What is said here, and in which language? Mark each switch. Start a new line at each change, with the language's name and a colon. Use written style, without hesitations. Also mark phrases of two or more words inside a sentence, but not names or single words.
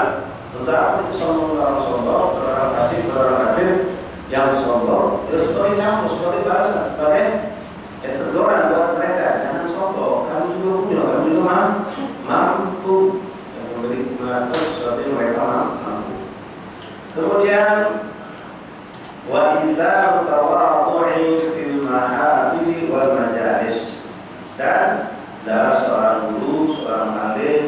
Indonesian: Tetapi itu sombong, orang fasik, orang kafir. Yang sombong itu sebagai campur, sebagai balasan, sebagai teguran buat mereka. Jangan sombong, kami juga punya, kami juga mampu yang memberi melakukan sesuatu yang mereka mampu.
Arabic: Kemudian وإظهار التواضع في المحافل والمجالس,
Indonesian: dan adalah seorang guru, seorang alim